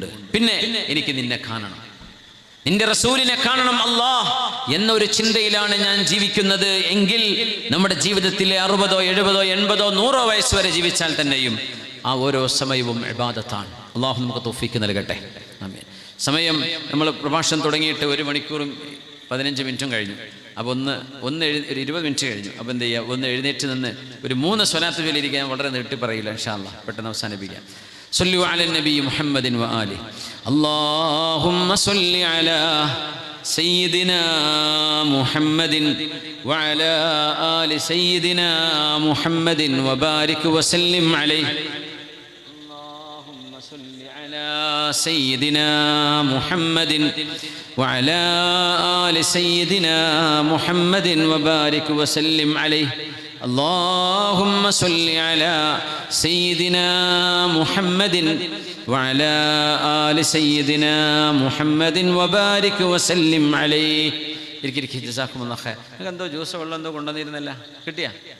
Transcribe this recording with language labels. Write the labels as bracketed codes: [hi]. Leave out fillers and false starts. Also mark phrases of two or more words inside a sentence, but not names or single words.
[ml] പിന്നെ എനിക്ക് നിന്നെ കാണണം, നിന്റെ റസൂലിനെ കാണണം അല്ലാഹ് എന്നൊരു ചിന്തയിലാണ് ഞാൻ ജീവിക്കുന്നത് എങ്കിൽ നമ്മുടെ ജീവിതത്തിലെ 60, 70, 80, 100 വയസ്സ് വരെ ജീവിച്ചാൽ തന്നെയും ആ ഓരോ സമയവും ഇബാദത്താണ്. അള്ളാഹു നമുക്ക് തൗഫീക്ക് നൽകട്ടെ. ആമീൻ. സമയം നമ്മൾ പ്രഭാഷണം തുടങ്ങിയിട്ട് 1 മണിക്കൂറും 15 മിനിറ്റും കഴിഞ്ഞു. അപ്പോൾ ഒരു 20 മിനിറ്റ് കഴിഞ്ഞു. അപ്പോൾ എന്ത് ചെയ്യുക? ഒന്ന് എഴുന്നേറ്റ് നിന്ന് ഒരു 3 സ്വലാത്ത് ചൊല്ലിയിരിക്കാൻ വളരെ നീട്ടി പറയില്ല, [ar] إن شاء الله. [ml] പെട്ടെന്ന് അവസാനിപ്പിക്കാം. [ar] صلوا على النبي محمد وآله. اللهم صل على سيدنا محمد وعلى آل سيدنا محمد وبارك وسلم عليه. اللهم صل على سيدنا محمد وعلى آل سيدنا محمد وبارك وسلم عليه. اللهم صل على سيدنا محمد وعلى آل سيدنا محمد وبارك وسلم عليه. جزاكم الله خير. [ml] നിങ്ങൾക്ക് എന്തോ ജ്യൂസ് വെള്ളം എന്തോ കൊണ്ടുവന്നിരുന്നല്ല, കിട്ടിയാ?